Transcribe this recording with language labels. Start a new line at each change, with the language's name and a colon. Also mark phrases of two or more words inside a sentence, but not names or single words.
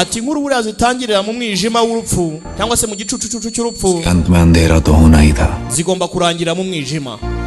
Kinyarwanda: ati inkuru buriya zitangirira mu mwijima w'urupfu cyangwa se mu gicucu cy'urupfu
Hindi: अंत में अंधेरा तो होना ही था
Kinyarwanda: zigomba kurangira mu mwijima